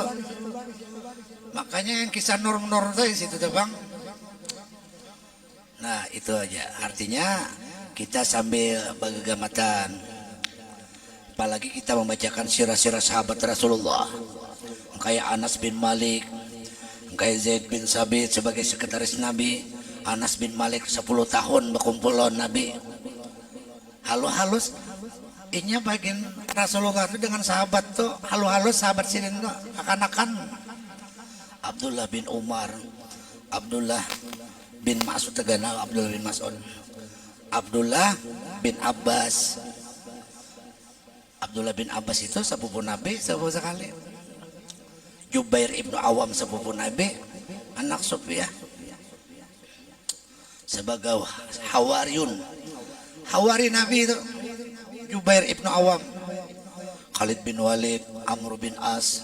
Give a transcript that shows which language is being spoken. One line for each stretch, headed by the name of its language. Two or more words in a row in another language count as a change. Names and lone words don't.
Indonesian: Makanya yang kisah nur-nur itu di situ tuh bang. Nah itu aja. Artinya kita sambil bergegamatan, apalagi kita membacakan sirah-sirah sahabat Rasulullah, kayak Anas bin Malik, kayak Zaid bin Sabit sebagai sekretaris Nabi. Anas bin Malik 10 tahun berkumpul Nabi.
Banjar: Halus-halus inya bagian Rasulullah itu dengan sahabat tuh halus-halus, sahabat Sidin tuh akan-akan.
Indonesian: Abdullah bin Umar, Abdullah bin Mas'ud tegana, Abdullah bin Mas'ud, Abdullah bin Abbas. Abdullah bin Abbas itu sepupu Nabi sepupu sekali. Jubair ibnu Awam sepupu Nabi, anak Sufyah sebagai Hawariyun, Hawari Nabi itu Jubair ibnu Awam. Khalid bin Walid, Amr bin As.